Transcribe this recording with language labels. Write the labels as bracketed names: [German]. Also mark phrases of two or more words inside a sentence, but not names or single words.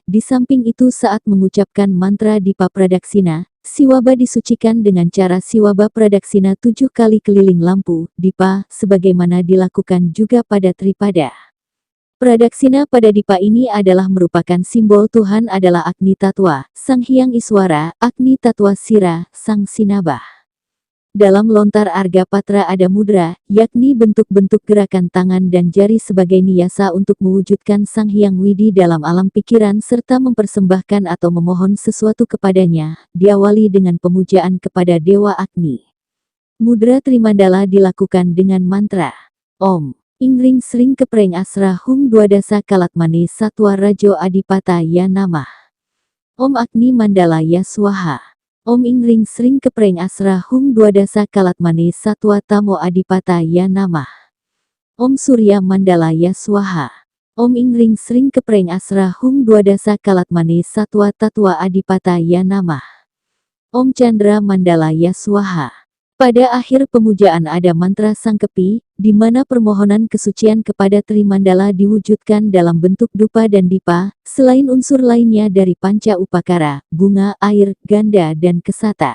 [Indonesian] Di samping itu saat mengucapkan mantra Dipa Pradaksina, siwaba disucikan dengan cara siwaba pradaksina 7 kali keliling lampu, Dipa, sebagaimana dilakukan juga pada Tripada. Pradaksina pada Dipa ini adalah merupakan simbol Tuhan adalah Agni Tatwa, Sang Hyang Iswara, Agni Tatwa Sira, Sang Sinabah. Dalam lontar Arga Patra ada mudra, yakni bentuk-bentuk gerakan tangan dan jari sebagai niasa untuk mewujudkan Sang Hyang Widi dalam alam pikiran serta mempersembahkan atau memohon sesuatu kepadanya, diawali dengan pemujaan kepada Dewa Agni. Mudra Trimandala dilakukan dengan mantra Om. [Sanskrit] Ingring Sring Kepreng Asra Hum Dwadasa Kalatmane Satwa Rajo Adipata Ya Namah. Om Agni Mandala Ya Swaha. Om Ingring Sring Kepreng Asra Hum Dwadasa Kalatmane Satwa Tamo Adipata Ya Namah. Om Surya Mandala Ya Swaha. Om Ingring Sring Kepreng Asra Hum Dwadasa Kalatmane Satwa Tatwa Adipata Ya Namah. Om Chandra Mandala Ya Swaha. [Indonesian] Pada akhir pemujaan ada mantra Sangkepi, di mana permohonan kesucian kepada Trimandala diwujudkan dalam bentuk Dupa dan Dipa, selain unsur lainnya dari Panca Upakara, bunga, air, ganda dan kesata.